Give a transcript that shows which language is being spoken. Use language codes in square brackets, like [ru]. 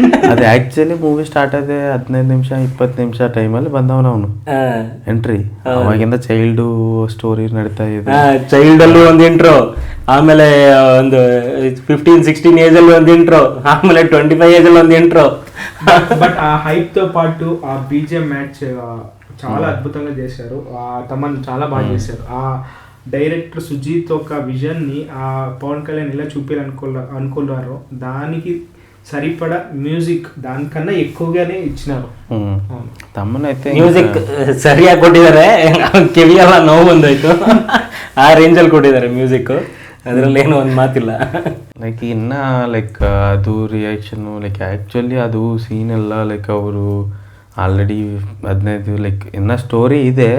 [kn] ಅದು actually movie start ಆದ 15 ನಿಮಿಷ 20 ನಿಮಿಷ ಟೈಮಲ್ಲಿ ಬಂದವನು ಅವನು ಎಂಟ್ರಿ. ಅವಾಗಿಂದ ಚೈಲ್ಡ್ ಸ್ಟೋರಿ ನಡೀತಾ ಇದೆ. ಚೈಲ್ಡ್ ಅಲ್ಲೂ ಒಂದು ಇಂಟ್ರೋ, ಆಮೇಲೆ ಒಂದು 15-16 ಏಜ್ ಅಲ್ಲಿ ಒಂದು ಇಂಟ್ರೋ, ಆಮೇಲೆ 25 ಏಜ್ ಅಲ್ಲಿ ಒಂದು ಇಂಟ್ರೋ. [te] బట్ ఆ హైప్ తో పాటు ఆ బీజిఎం మ్యాచ్ చాలా అద్భుతంగా చేశారు. తమన్ చాలా బాగా చేశారు. ఆ డైరెక్టర్ సుజీత్ ఒక విజన్ ని ఆ పవన్ కళ్యాణ్ ఎలా అనుకున్నారు, దానికి సరిపడా మ్యూజిక్ దానికన్నా ఎక్కువగానే ఇచ్చినారు. [kn] ತಮ್ಮನ ಐತೆ ಮ್ಯೂಸಿಕ್ ಸರಿಯಾಗಿ ಕೊಟ್ಟಿದ್ದಾರೆ, ಕಿವಿಯೆಲ್ಲ ನೋವು ಬಂದೋಯ್ತು. ಆ ರೇಂಜಲ್ಲಿ ಕೊಟ್ಟಿದ್ದಾರೆ ಮ್ಯೂಸಿಕ್, ಅದರಲ್ಲಿ ಏನೋ ಒಂದು ಮಾತಿಲ್ಲ. ಲೈಕ್ ಇನ್ನ ಲೈಕ್ ಅದು ರಿಯಾಕ್ಷನು ಲೈಕ್ ಆ್ಯಕ್ಚುಲಿ ಅದು ಸೀನ್ ಎಲ್ಲ ಲೈಕ್ ಅವರು ಆಲ್ರೆಡಿ 15 ಲೈಕ್ ಇನ್ನ ಸ್ಟೋರಿ ಇದೆ.